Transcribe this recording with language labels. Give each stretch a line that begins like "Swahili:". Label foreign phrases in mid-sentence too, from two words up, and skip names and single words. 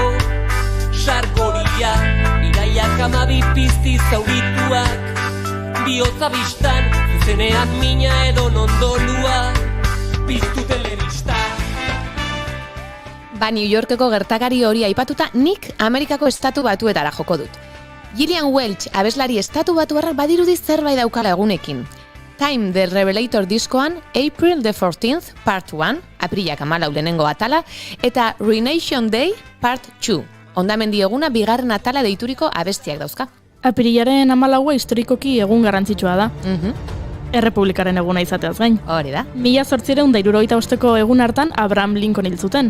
Basque: Sargoria, iraiak 12 pizti zaurituak, bihotza biztan, zuzenean mina edo nondolua, piztu telebista. New Yorkeko gertakari hori aipatuta, nik Amerikako estatu batuetara joko dut. Gillian Welch abeslari estatu batuarrak badirudi zerbait daukala egunekin. Time the Revelator diskoan April the 14th Part 1, aprilak 14 lehenengo atala, eta Ruination Day Part 2, ondamendi eguna bigarren atala deituriko abestiak dauzka. Apirilaren 14 historikoki egun garrantzitsua da. Errepublikaren eguna izateaz gain. Hori da. 1875ko egun hartan Abraham Lincoln hil zuten.